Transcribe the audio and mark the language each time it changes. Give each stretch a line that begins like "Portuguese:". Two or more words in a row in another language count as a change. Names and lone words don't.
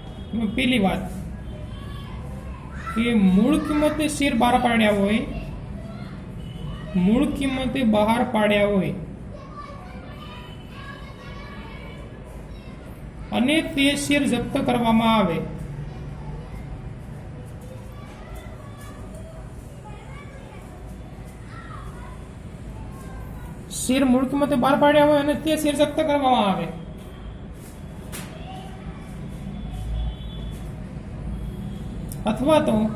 Hindi: पहली बात कि
Gujarati: મૂળ કિંમતે શેર બહાર પાડ્યા હોય, મૂળ કિંમતે બહાર પાડ્યા હોય અને તે શેર જપ્ત કરવામાં આવે શેર મૂળ કિંમતે બહાર પાડ્યા હોય અને તે શેર જપ્ત કરવામાં આવે અથવા તો